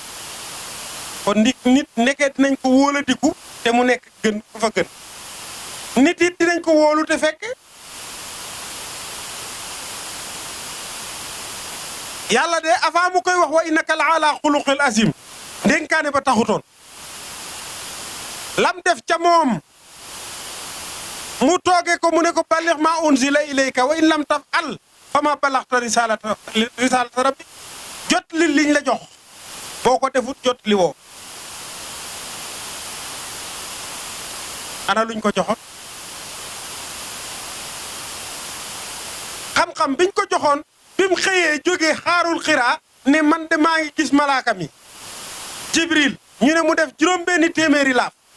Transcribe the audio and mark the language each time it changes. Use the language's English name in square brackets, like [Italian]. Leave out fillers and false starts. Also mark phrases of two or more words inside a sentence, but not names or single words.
[Wolof] kon nit nekkee dinañ ko wóoladiku te mu nekk gën ku fa gën nit it dinañ ko wóolu te fekk yàlla de avant mu koy wax [Arabic] وإنك لعلى خلق عظيم [Wolof] ndénkaane ba taxutoon lam def ca moom mu tooge ko mu ne ko [Arabic] بلغ ما أنزل إليك وإن لم تفعل فما بلغت رسالة ربي [Wolof] jot li liñ la jox boo ko defut jot li woo ana luñ ko joxoon xam-xam biñ ko joxoon bi mu xëyee jógee xaarul xiraa ne man de maa ngi gis malaaka mi jibril ñu ne mu def juróom-benni téeméeri laaf